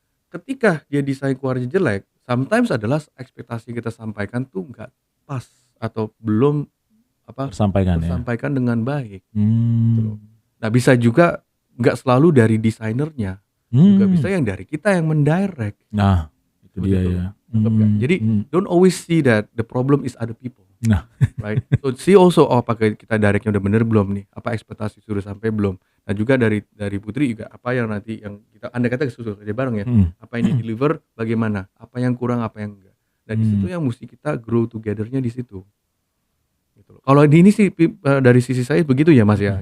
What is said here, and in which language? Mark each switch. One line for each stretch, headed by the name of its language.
Indonesian: Ketika dia desain keluarnya jelek, sometimes adalah ekspektasi kita sampaikan tuh nggak pas atau belum tersampaikan dengan baik. Gitu. Nah bisa juga nggak selalu dari desainernya, juga bisa yang dari kita yang mendirect. Nah itu dia ya.
English: Jadi don't always see that the problem is other people.
Indonesian: Nah,
English: right. So see also
Indonesian: apakah kita directnya udah bener belum nih? Apa ekspektasi sudah sampai belum? Nah juga dari Putri juga apa yang nanti yang kita andai kata sudah kerja bareng ya, apa yang di deliver bagaimana? Apa yang kurang, apa yang enggak? Nah di situ yang mesti kita grow together-nya di situ. gitu loh. Kalau di ini sih dari sisi saya begitu ya Mas ya.